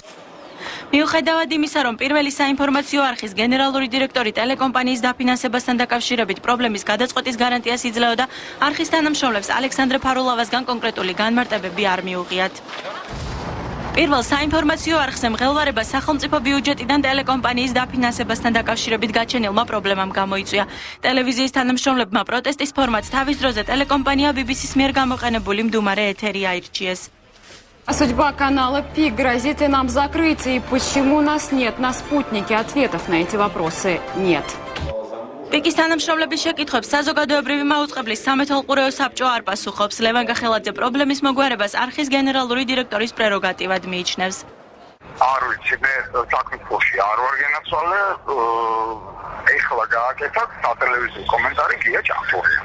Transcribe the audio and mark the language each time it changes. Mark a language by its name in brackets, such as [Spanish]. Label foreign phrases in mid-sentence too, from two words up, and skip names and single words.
[Georgian] მიუხედავად იმისა, რომ პირველი საინფორმაციო არხის გენერალური დირექტორი ტელეკომპანიის დაფინანსებასთან დაკავშირებით პრობლემის გადაწყვეტის გარანტიას იძლეოდა, არხის თანამშრომლებს ალექსანდრე ფარულავასგან კონკრეტული განმარტებები არ მიუღიათ. პირველ საინფორმაციო არხზე მღელვარება სახელმწიფო ბიუჯეტიდან ტელეკომპანიის დაფინანსებასთან დაკავშირებით გაჩენილმა პრობლემამ გამოიწვია. ტელევიზიის თანამშრომლებმა პროტესტის ფორმად თავის დროზე ტელეკომპანია BBC-с მიერ გამოყენებული მდუმარე ეთერი აირჩიეს. [Russian] Судьба канала ПИК грозит и нам закрытие. И почему у нас нет на спутнике ответов на эти вопросы? Нет. [Georgian] პიკის თანამშრომლების შეკითხვებს საზოგადოებრივი მაუწყებლის სამეთვალყურეო საბჭო არ პასუხობს. ლევან გახელაძე პრობლემის მოგვარებას არხის გენერალური დირექტორის პრეროგატივად მიიჩნევს. არ ვიცი, მე საკითხში არ ვარ გენაცვალე, ეხლა გააკეთოთ სატელევიზიო კომენტარი გია ჭანტურია.